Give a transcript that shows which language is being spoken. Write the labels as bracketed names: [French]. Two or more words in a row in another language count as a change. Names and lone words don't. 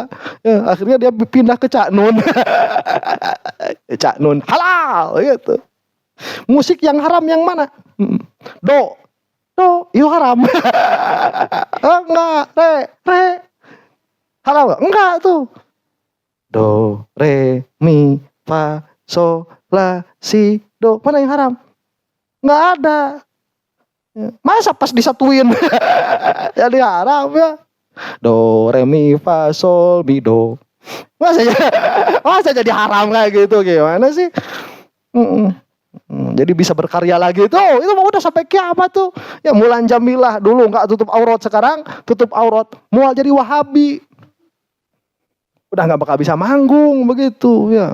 [Indonesian] Ya, akhirnya dia pindah ke Cak Nun. Cak Nun halal gitu. Musik yang haram yang mana? Do, itu haram. Enggak, re, halal enggak tuh. Do, re, mi, fa, sol, la, si, do. Mana yang haram? Nggak ada. Masa pas disatuin jadi haram ya. Do, re, mi, fa, sol, mi, do. Masa jadi haram kayak gitu, gimana sih? Jadi bisa berkarya lagi tuh. Itu mah udah sampai kiamat tuh. Ya Mulan Jamilah dulu nggak tutup aurat, sekarang tutup aurat. Mual jadi Wahabi. Udah nggak bakal bisa manggung begitu ya.